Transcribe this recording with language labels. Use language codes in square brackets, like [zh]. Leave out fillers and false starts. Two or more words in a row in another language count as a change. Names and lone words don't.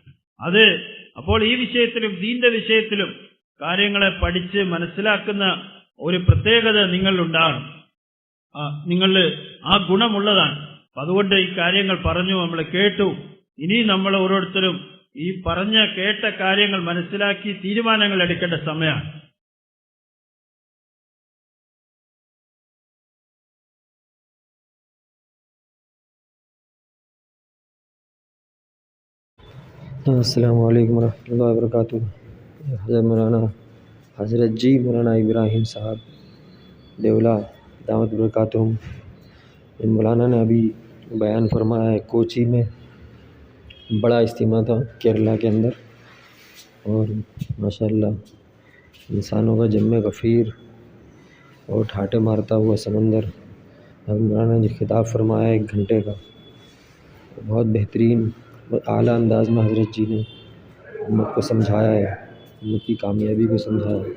[ml] അപ്പോൾ ഈ വിഷയത്തിലും ദീന്റെ വിഷയത്തിലും കാര്യങ്ങളെ പഠിച്ച് മനസ്സിലാക്കുന്ന ഒരു പ്രത്യേകത നിങ്ങളിലുണ്ടാകണം. നിങ്ങളിൽ ആ ഗുണമുള്ളതാണ്. അതുകൊണ്ട് ഈ കാര്യങ്ങൾ പറഞ്ഞു, നമ്മൾ കേട്ടു. ഇനി നമ്മൾ ഓരോരുത്തരും ഈ പറഞ്ഞ കേട്ട കാര്യങ്ങൾ മനസ്സിലാക്കി തീരുമാനങ്ങൾ എടുക്കേണ്ട സമയമാണ്. [ar] السلام عليكم ورحمة الله وبركاته. [ur] حضرت جی مولانا ابراہیم صاحب دیولا داوت برکاتہو، مولانا نے ابھی بیان فرمایا ہے کوچی में بڑا اجتماع تھا کیرلا کے اندر، اور ماشاءاللہ انسانوں کا جم غفیر اور ٹھاٹے مارتا ہوا سمندر، حضرت مولانا نے خطاب فرمایا 1 گھنٹے کا، بہت بہترین بہت اعلیٰ انداز میں حضرت جی نے امت کو سمجھایا ہے، امت کی کامیابی کو سمجھایا ہے۔